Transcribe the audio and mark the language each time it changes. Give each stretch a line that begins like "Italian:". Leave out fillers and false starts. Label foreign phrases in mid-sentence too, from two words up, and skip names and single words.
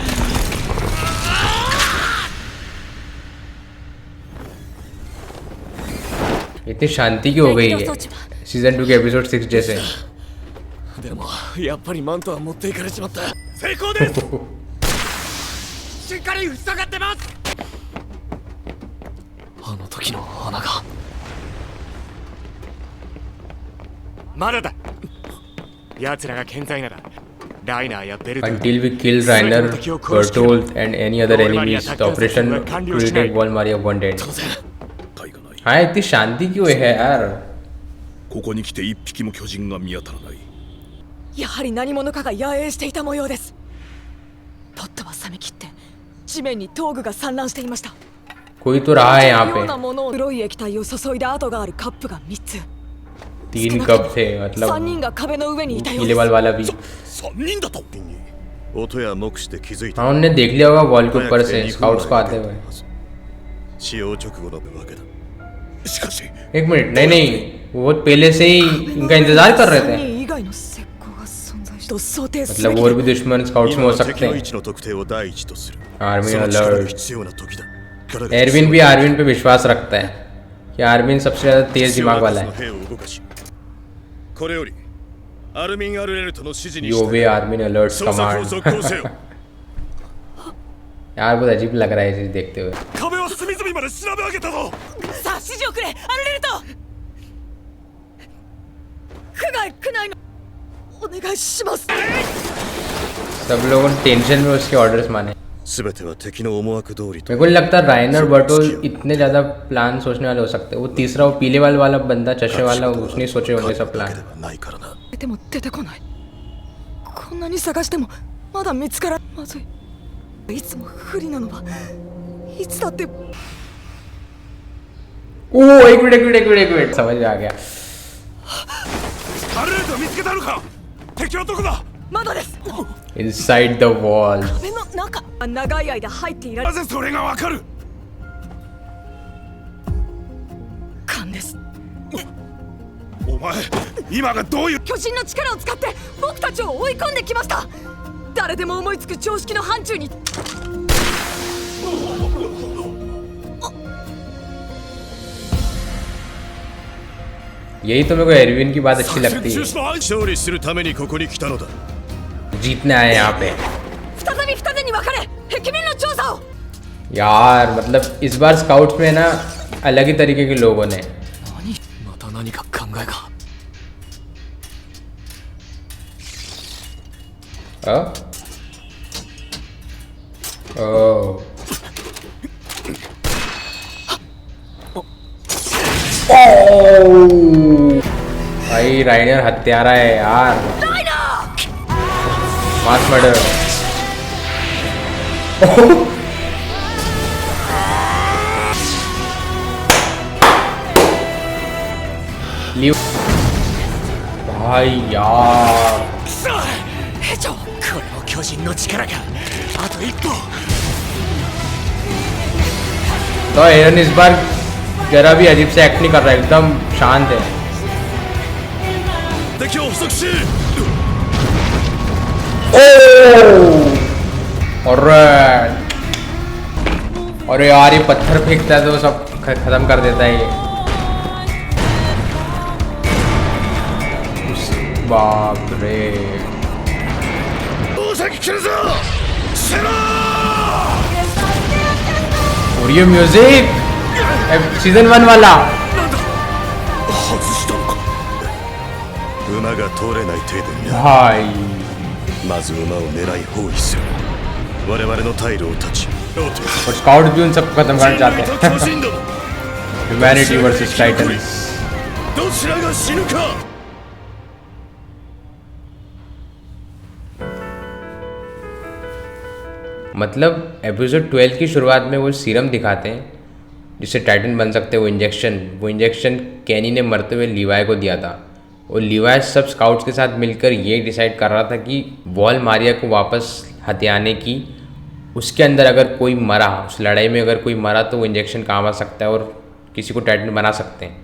Hindi: इतनी शांति क्यों हो गई है सीजन 2 के एपिसोड 6 जैसे।
Japanese: でもやっぱりマントは持っていかれちまった。成功ですしっかり塞がってます。あの時の穴が。まだだ。奴らが健在ならライナーやベルト
English: Until we kill Reiner, Bertolt and any other enemies, the operation to retake Volmaria won't end।
Japanese: 体がない。
Hindi: हाँ इतनी शांति क्यों है यार।
Japanese: ここに来て一匹も巨人が見当たらない。やはり何者かが野営していた模様です。ポットは冷め切って地面に闘具が散乱していました。
Hindi: कोई तो रहा है यहाँ
Japanese: ようなものを黒い液体を注いだ跡があるカップが3つ。
Hindi: पे। 3 कप थे
Japanese: 3 人
Hindi: मतलब
Japanese: が壁の上にいたよう
Hindi: पीले
Japanese: です。
Hindi: वाल वाला भी।
Japanese: 三人だと。音や目視で気づいた
Hindi: हाँ उन्होंने देख लिया होगा वॉल के ऊपर से स्काउट्स को आते हुए।
Japanese: 使用直後のわけだしかし
Hindi: एक मिनट नहीं नहीं वो पहले से ही इनका इंतजार कर रहे 3 थे।
Japanese: 人以外の石膏が存在しと想定す
Hindi: मतलब
Japanese: べき
Hindi: और भी दुश्मन स्काउट्स में हो
Japanese: 今は敵
Hindi: सकते
Japanese: の位
Hindi: हैं।
Japanese: 置の特定を第一とする आर्मी その力が अलर्ट। 必要な時だ力が
Hindi: एरविन भी आर्विन पे विश्वास रखता है कि आर्विन सबसे ज्यादा तेज दिमाग वाला है।
Japanese: 兵を動かしこれよりアルミン・アルレルトの指示に
English: You obey Armin alerts
Japanese: 捜索を続行せ command। よ
Hindi: यार बहुत अजीब लग रहा है ये चीज देखते हुए।
Japanese: 壁は隅々まで調べ上げたぞ。さあ指示をくれアルレルト。区内のお願いします。
Hindi: सब लोगों ने टेंशन में उसके ऑर्डर्स माने।
Japanese: 全ては敵の思惑通りと
Hindi: मेरे को नहीं लगता राइनर बर्टोल इतने ज्यादा प्लान सोचने वाले हो सकते हैं। वो तीसरा वो पीले वाला बंदा चश्मे वाला उसने सोचे होंगे सब
Japanese: だけ
Hindi: प्लान।
Japanese: ではないからなでも出てこない。こんなに探してもまだ見つからまずい。いつも不利なのはいつだって。
Hindi: ओ एक मिनट समझ में आ गया।
Japanese: アルレルト見つけたのか。敵はどこだ。まだです。
English: Inside the wall।
Japanese: 壁の中長い間入っていられなぜそれがわかる。勘です。お前今がどういう。巨人の力を使って僕たちを追い込んできました。誰でも思いつく常識の範疇に。
Hindi: यही तो मेरे को एरविन की बात अच्छी लगती है।
Japanese: 勝利するためにここに来たのだ
Hindi: जीतने आए यहाँ पे।
Japanese: 再び二手に分かれ壁面の調査を。
Hindi: यार मतलब इस बार स्काउट्स में ना अलग ही तरीके के लोगों ने।
Japanese: また何か考えが。
Hindi: ओह भाई राइनर हत्यारा है यार।
English: mass murder.
Hindi: भाई यार
Japanese: 兵長。これも巨人の力かあと一歩
Hindi: तो एरन इस बार जरा भी अजीब से एक्ट नहीं कर रहा है एकदम शांत है।
Japanese: 敵を捕捉し
Hindi: और यार ये पत्थर फेंकता है तो सब खत्म कर देता है ये। बाप रे
Japanese: 大崎来るぞ。セロ
Hindi: और ये
English: music season
Hindi: 1 वाला।
Japanese: 外したのか。馬が通れない程度にな
Hindi: भाई
Japanese: まず馬を狙い包囲する我々の退路を断ち
Hindi: और स्काउट भी उन सबको खत्म करना चाहते
Japanese: 人類と巨
Hindi: हैं।
Japanese: 人ども
English: Humanity versus Titans.
Japanese: どちらが死ぬか。
Hindi: हाँ मतलब एपिसोड 12 की शुरुआत में वो सीरम दिखाते हैं जिससे टाइटन बन सकते हैं। वो इंजेक्शन कैनी ने मरते हुए लीवाई को दिया था और लीवाई सब स्काउट्स के साथ मिलकर ये डिसाइड कर रहा था कि वॉल मारिया को वापस हथियाने की, उसके अंदर अगर कोई मरा, उस लड़ाई में अगर कोई मरा तो वो इंजेक्शन काम आ सकता है और किसी को टाइटन बना सकते हैं।